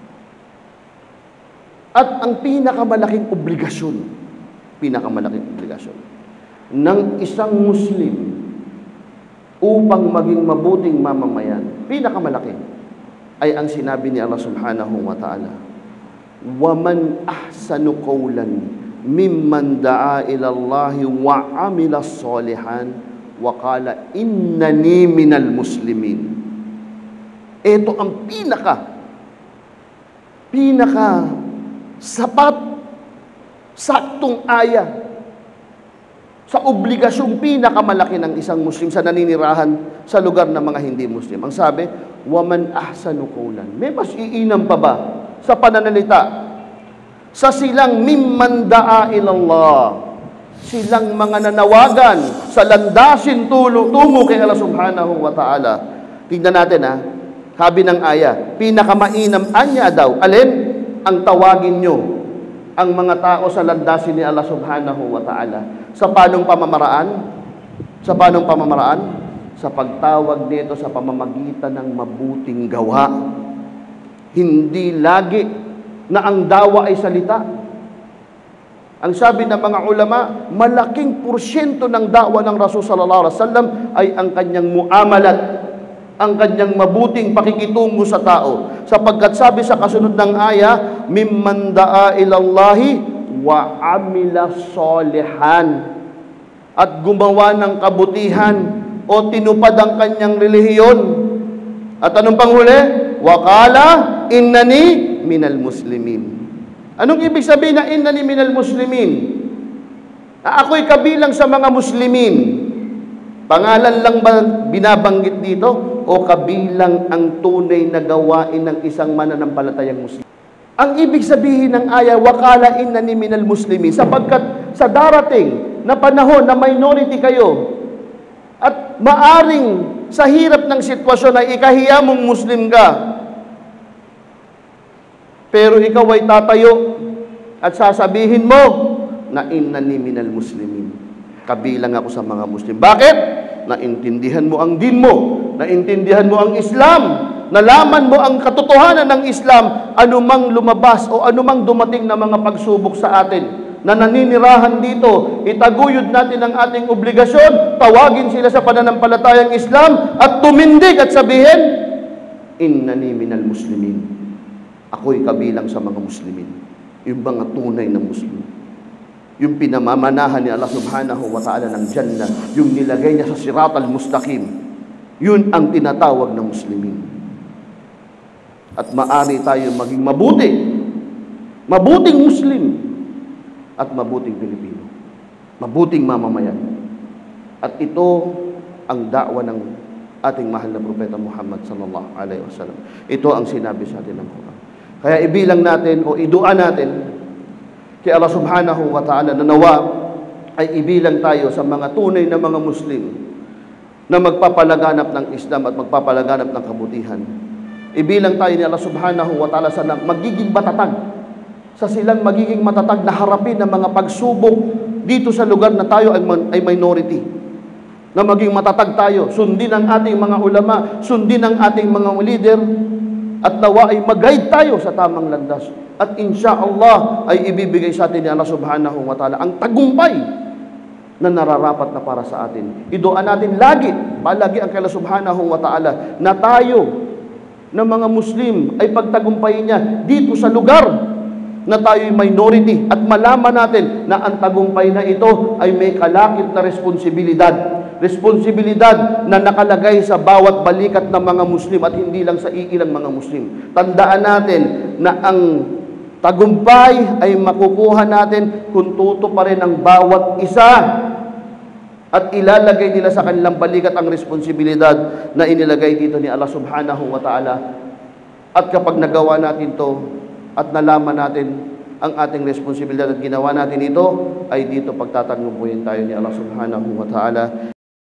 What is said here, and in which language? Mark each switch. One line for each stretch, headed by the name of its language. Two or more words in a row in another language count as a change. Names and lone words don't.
Filipino: At ang pinakamalaking obligasyon ng isang Muslim upang maging mabuting mamamayan, pinakamalaki, ay ang sinabi ni Allah
Arabic: سبحانه وتعالى, وَمَنْ أَحْسَنُ قَوْلًا مِمَّنْ دَعَا إِلَى اللَّهِ وَعَمِلَ صَالِحًا وَقَالَ إِنَّنِي مِنَ الْمُسْلِمِينَ.
Filipino: Ito ang pinaka sapat, saktong aya sa obligasyong pinakamalaki ng isang Muslim sa naninirahan sa lugar ng mga hindi Muslim. Ang sabi,
Arabic: وَمَنْ أَحْسَنُ قَوْلًا.
Filipino: May mas iinam pa ba sa pananalita sa silang
Arabic: مِمَّنْ دَعَا إِلَى اللَّهِ,
Filipino: silang mga nanawagan sa landasin tungo kay Allah
Arabic: سبحانه وتعالى.
Filipino: Tingnan natin sabi ng aya, pinakamainam anya daw, alin? Ang tawagin nyo ang mga tao sa landasin ni Allah
Arabic: سبحانه وتعالى.
Filipino: Sa panong pamamaraan? Sa pagtawag nito sa pamamagitan ng mabuting gawa. Hindi lagi na ang dawa ay salita. Ang sabi ng mga ulama, malaking porsyento ng dawa ng Rasul
Arabic: صلى الله عليه وسلم
Filipino: ay ang kanyang muamalat, ang kanyang mabuting pakikitungo sa tao. Sapagkat sabi sa kasunod ng aya,
Arabic: مِمَّنْ دَعَا إِلَى اللَّهِ وَعَمِلَ صَالِحًا,
Filipino: at gumawa ng kabutihan o tinupad ang kanyang relihiyon. At anong panghuli?
Arabic: وَقَالَ إِنَّنِي مِنَ الْمُسْلِمِينَ.
Filipino: Anong ibig sabihin na
Arabic: إِنَّنِي مِنَ الْمُسْلِمِينَ?
Filipino: Ako'y kabilang sa mga muslimin. Pangalan lang ba binabanggit dito? O kabilang ang tunay na gawain ng isang mananampalatayang Muslim? Ang ibig sabihin ng aya,
Arabic: وَقَالَ إِنَّنِي مِنَ الْمُسْلِمِينَ,
Filipino: sapagkat sa darating na panahon na minority kayo at maaring sa hirap ng sitwasyon ay ikahiya mong Muslim ka, pero ikaw ay tatayo at sasabihin mo na
Arabic: إِنَّنِي مِنَ الْمُسْلِمِينَ,
Filipino: kabilang ako sa mga Muslim. Bakit? Naintindihan mo ang din mo, naintindihan mo ang Islam, nalaman mo ang katotohanan ng Islam, anumang lumabas o anumang dumating na mga pagsubok sa atin na naninirahan dito, itaguyod natin ang ating obligasyon, tawagin sila sa pananampalatayang Islam at tumindig at sabihin,
Arabic: إِنَّنِي مِنَ الْمُسْلِمِينَ.
Filipino: Ako'y kabilang sa mga Muslimin. Yung mga tunay na Muslim. Yung pinamamanahan ni Allah
Arabic: سبحانه وتعالى
Filipino: ng Jannah, yung nilagay niya sa
Arabic: الصراط المستقيم,
Filipino: yun ang tinatawag na Muslimin. At maari tayo maging mabuting Muslim, at mabuting Pilipino, mabuting mamamayan. At ito ang da'wa ng ating mahal na propeta Muhammad
Arabic: صلى الله عليه وسلم.
Filipino: Ito ang sinabi sa atin ng Quran. Kaya ibilang natin o idua natin kay Allah
Arabic: سبحانه وتعالى
Filipino: na nawa ay ibilang tayo sa mga tunay na mga Muslim na magpapalaganap ng Islam at magpapalaganap ng kabutihan. Ibilang tayo ni Allah
Arabic: سبحانه وتعالى
Filipino: sa magiging matatag, sa silang magiging matatag na harapin ng mga pagsubok dito sa lugar na tayo ay minority. Na maging matatag tayo, sundin ang ating mga ulama, sundin ang ating mga leader, at nawa ay mag-guide tayo sa tamang landas. At insyaallah ay ibibigay sa atin ni Allah
Arabic: سبحانه وتعالى
Filipino: ang tagumpay na nararapat na para sa atin. Iduan natin palagi ang kay Allah
Arabic: سبحانه وتعالى
Filipino: na tayo na mga Muslim ay pagtagumpayin niya dito sa lugar na tayo'y minority, at malaman natin na ang tagumpay na ito ay may kalakip na responsibilidad na nakalagay sa bawat balikat ng mga Muslim at hindi lang sa iilang mga Muslim. Tandaan natin na ang tagumpay ay makukuha natin kung tutuparin ang bawat isa at ilalagay nila sa kanilang balikat ang responsibilidad na inilagay dito ni Allah
Arabic: سبحانه وتعالى.
Filipino: At kapag nagawa natin to at nalaman natin ang ating responsibilidad at ginawa natin ito, ay dito pagtatanggungpuin tayo ni Allah
Arabic: سبحانه وتعالى.